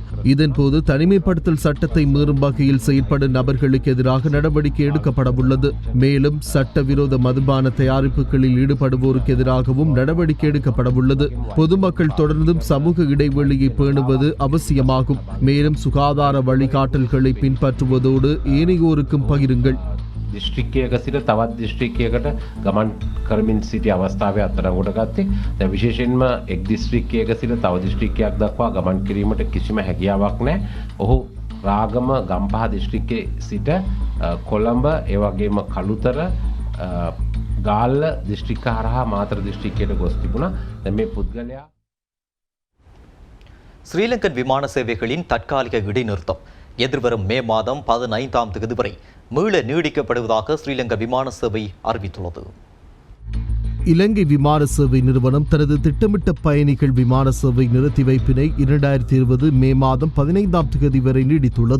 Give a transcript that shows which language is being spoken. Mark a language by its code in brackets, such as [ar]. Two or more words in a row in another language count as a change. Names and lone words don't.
[ta] இதன்போது தனிமைப்படுத்தல் சட்டத்தை மீறும் வகையில் செயற்படும் நபர்களுக்கு எதிராக நடவடிக்கை எடுக்கப்படவுள்ளது. மேலும் சட்டவிரோத மதுபான தயாரிப்புகளில் ஈடுபடுவோருக்கு எதிராகவும் நடவடிக்கை எடுக்கப்படவுள்ளது. பொதுமக்கள் தொடர்ந்தும் சமூக இடைவெளியை பேணுவது அவசியமாகும். மேலும் சுகாதார வழிகாட்டல்களை பின்பற்றுவதோடு ஏனையோருக்கும் பகிருங்கள். [si] දිස්ත්‍රික්කයක සිට තවත් දිස්ත්‍රික්කයකට ගමන් කරමින් සිටි අවස්ථාවේ අත්අඩංගුවට ගත්තේ. දැන් විශේෂයෙන්ම එක් දිස්ත්‍රික්කයක සිට තව දිස්ත්‍රික්කයක් දක්වා ගමන් කිරීමට කිසිම හැකියාවක් නැහැ. ඔහු රාගම ගම්පහ දිස්ත්‍රික්කයේ සිට කොළඹ ඒ වගේම කළුතර ගාල්ල දිස්ත්‍රික්ක හරහා මාතර දිස්ත්‍රික්කයට ගොස් තිබුණා. දැන් මේ පුද්ගලයා [ta] ஸ்ரீலங்கன் விமான சேவைகளின் தற்காலிக இடைநிறுத்தம் எதிர்வரும் மே மாதம் 15ஆம் தேதி வரை மீள நீடிக்கப்படுவதாக ஸ்ரீலங்கா விமான சேவை அறிவித்துள்ளது. இலங்கை விமான சேவை நிறுவனம் தனது திட்டமிட்ட பயணிகள் விமான சேவை நிறுத்தி வைப்பினை 2020 மே மாதம் 15ஆம் தேதி வரை நீடித்துள்ளது.